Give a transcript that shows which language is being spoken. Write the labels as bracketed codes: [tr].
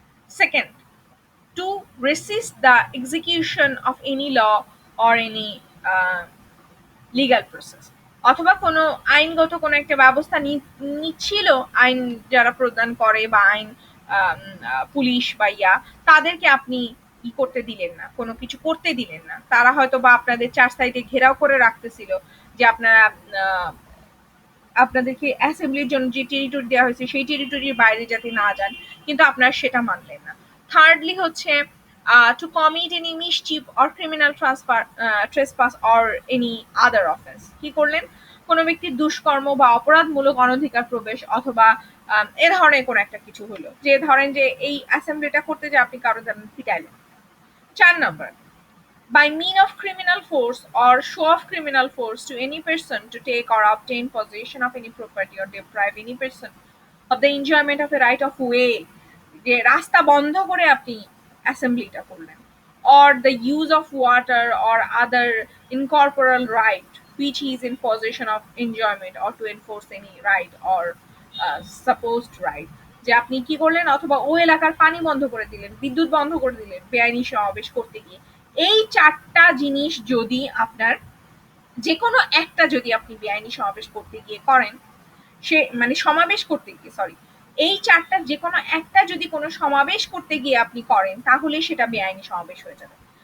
[bn] Second, [en] to resist the execution of any law or any legal process, [bn] অথবা কোনো আইনগত কোনো একটা ব্যবস্থা নিচ্ছিল আইন যারা প্রদান করে বা আইন পুলিশ বা ইয়া, তাদেরকে আপনি ই করতে দিলেন না, কোনো কিছু করতে দিলেন না। তারা হয়তো বা আপনাদের 4 সাইডে ঘেরাও করে রাখতেছিল যে আপনারা আপনাদেরকে অ্যাসেম্বলির জন্য যে টেরিটরি দেওয়া হয়েছে সেই টেরিটরির বাইরে যাতে না যান, কিন্তু আপনারা সেটা মানলেন না। থার্ডলি হচ্ছে [en] to commit any mischief or criminal trespass or any other offense, [bn] কি করলেন? কোনো ব্যক্তির দুষ্কর্ম বা অপরাধমূলক অনধিকার প্রবেশ অথবা এ ধরনের কোনো একটা কিছু হলো, যে ধরেন যে এই অ্যাসেম্বলিটা করতে যে আপনি কারো পিটাইলেন। [en] 4 number, by mean of criminal force or show of criminal force to any person to take or obtain possession of any property or deprive any person of the enjoyment of a right of way, [bn] যে রাস্তা বন্ধ করে আপনি অ্যাসেম্বলিটা করলেন, [en] or the use of water or other incorporeal right which he is in possession of enjoyment or to enforce any right or supposed right, [bn] যে আপনি কি করলেন? অথবা ওই এলাকার পানি বন্ধ করে দিলেন, বিদ্যুৎ বন্ধ করে দিলেন বেআইনি সমাবেশ করতে গিয়ে। এই 4টা জিনিস যদি আপনার যে কোনো একটা যদি আপনি বেআইনি সমাবেশ করতে গিয়ে করেন, সে মানে সমাবেশ করতে গিয়ে সরি, এই 4টার যে কোনো একটা যদি কোনো সমাবেশ করতে গিয়ে আপনি করেন, তাহলে সেটা বেআইনি সমাবেশ হয়ে যাবে।